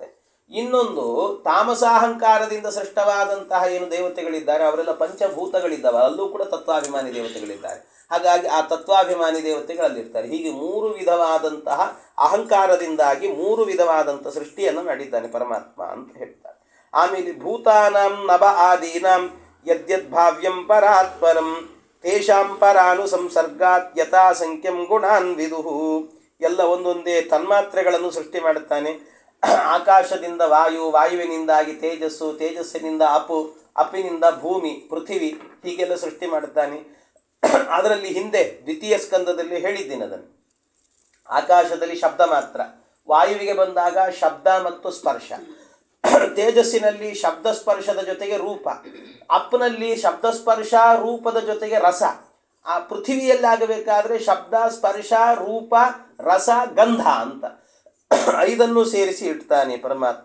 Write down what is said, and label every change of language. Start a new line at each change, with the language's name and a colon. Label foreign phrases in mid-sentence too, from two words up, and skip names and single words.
Kannada: ಇನ್ನೊಂದು ತಾಮಸಾಹಂಕಾರದಿಂದ ಸೃಷ್ಟವಾದಂತಹ ಏನು ದೇವತೆಗಳಿದ್ದಾರೆ ಅವರೆಲ್ಲ ಪಂಚಭೂತಗಳಿದ್ದಾವೆ, ಅಲ್ಲೂ ಕೂಡ ತತ್ವಾಭಿಮಾನಿ ದೇವತೆಗಳಿದ್ದಾರೆ. ಹಾಗಾಗಿ ಆ ತತ್ವಾಭಿಮಾನಿ ದೇವತೆಗಳಲ್ಲಿರ್ತಾರೆ. ಹೀಗೆ ಮೂರು ವಿಧವಾದಂತಹ ಅಹಂಕಾರದಿಂದಾಗಿ ಮೂರು ವಿಧವಾದಂಥ ಸೃಷ್ಟಿಯನ್ನು ಮಾಡಿದ್ದಾನೆ ಪರಮಾತ್ಮ ಅಂತ ಹೇಳ್ತಾರೆ.
Sanskrit: ಆಮೇಲೆ ಭೂತಾನಾಂ ನಭ ಆದೀನಾಂ ಯದ್ಯದ್ಭಾವ್ಯಂ ಪರಾತ್ಪರಂ ತೇಷಾಂ ಪರಾನುಸಂಸರ್ಗಾತ್ ಯಥಾ ಸಂಖ್ಯಂ ಗುಣಾನ್ ವಿದುಹು.
Kannada: ಎಲ್ಲ ಒಂದೊಂದೇ ತನ್ಮಾತ್ರೆಗಳನ್ನು ಸೃಷ್ಟಿ ಮಾಡುತ್ತಾನೆ. ಆಕಾಶದಿಂದ ವಾಯು, ವಾಯುವಿನಿಂದಾಗಿ ತೇಜಸ್ಸು, ತೇಜಸ್ಸಿನಿಂದ ಅಪು, ಅಪಿನಿಂದ ಭೂಮಿ, ಪೃಥಿವಿ, ಹೀಗೆಲ್ಲ ಸೃಷ್ಟಿ ಮಾಡುತ್ತಾನೆ. ಅದರಲ್ಲಿ ಹಿಂದೆ ದ್ವಿತೀಯ ಸ್ಕಂದದಲ್ಲಿ ಹೇಳಿದ್ದೀನಿ ಅದನ್ನು. ಆಕಾಶದಲ್ಲಿ ಶಬ್ದ ಮಾತ್ರ, ವಾಯುವಿಗೆ ಬಂದಾಗ ಶಬ್ದ ಮತ್ತು ಸ್ಪರ್ಶ, ತೇಜಸ್ಸಿನಲ್ಲಿ ಶಬ್ದ ಸ್ಪರ್ಶದ ಜೊತೆಗೆ ರೂಪ, ಅಪ್ಪನಲ್ಲಿ ಶಬ್ದ ಸ್ಪರ್ಶ ರೂಪದ ಜೊತೆಗೆ ರಸ, ಆ ಪೃಥಿವಿಯಲ್ಲಿ ಆಗಬೇಕಾದ್ರೆ ಶಬ್ದ ಸ್ಪರ್ಶ ರೂಪ ರಸ ಗಂಧ ಅಂತ ಐದನ್ನು ಸೇರಿಸಿ ಇಡ್ತಾನೆ ಪರಮಾತ್ಮ.